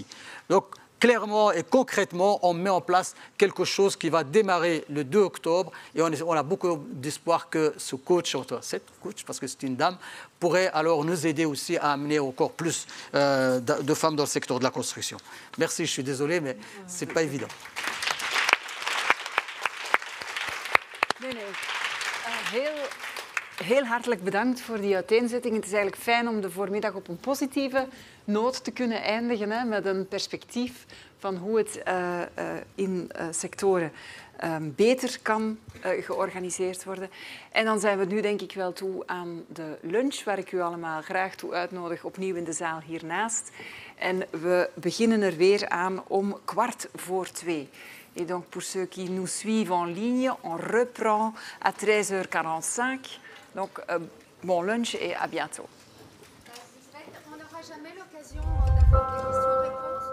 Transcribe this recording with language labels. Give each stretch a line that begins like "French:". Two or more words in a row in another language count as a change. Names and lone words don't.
French: Donc, clairement et concrètement, on met en place quelque chose qui va démarrer le 2 octobre et on a beaucoup d'espoir que ce coach, cette coach, parce que c'est une dame, pourrait alors nous aider aussi à amener encore plus de femmes dans le secteur de la construction. Merci, je suis désolé, mais ce n'est pas évident.
Dutch: Heel hartelijk bedankt voor die uiteenzetting. Het is eigenlijk fijn om de voormiddag op een positieve noot te kunnen eindigen, hè, met een perspectief van hoe het in sectoren beter kan georganiseerd worden. En dan zijn we nu denk ik wel toe aan de lunch, waar ik u allemaal graag toe uitnodig, opnieuw in de zaal hiernaast. En we beginnen er weer aan om 2:15.
French: Et donc pour ceux qui nous suivent en ligne, on reprend à 13h45. Donc, bon lunch et à bientôt. C'est vrai qu'on n'aura jamais l'occasion d'avoir des questions-réponses.